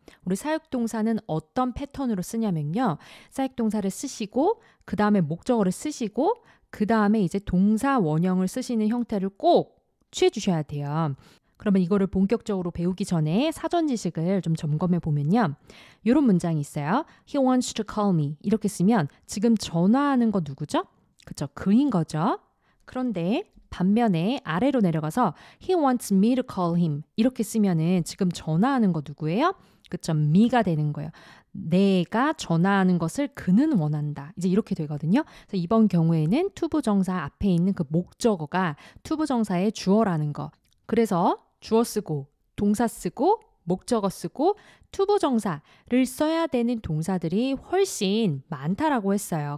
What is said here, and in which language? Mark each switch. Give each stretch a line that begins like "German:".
Korean: 우리 사역동사는 어떤 패턴으로 쓰냐면요. 사역동사를 쓰시고 그 다음에 목적어를 쓰시고 그 다음에 이제 동사 원형을 쓰시는 형태를 꼭 취해 주셔야 돼요. 그러면 이거를 본격적으로 배우기 전에 사전 지식을 좀 점검해 보면요. 이런 문장이 있어요.
English: He wants to call me.
Korean: 이렇게 쓰면 지금 전화하는 거 누구죠? 그쵸, 그인 거죠. 그런데 반면에 아래로 내려가서
English: He wants me to call him.
Korean: 이렇게 쓰면은 지금 전화하는 거 누구예요? 그쵸, me가 되는 거예요. 내가 전화하는 것을 그는 원한다. 이제 이렇게 되거든요. 그래서 이번 경우에는 투부정사 앞에 있는 그 목적어가 투부정사의 주어라는 거. 그래서 주어 쓰고 동사 쓰고 목적어 쓰고 투부정사를 써야 되는 동사들이 훨씬 많다라고 했어요.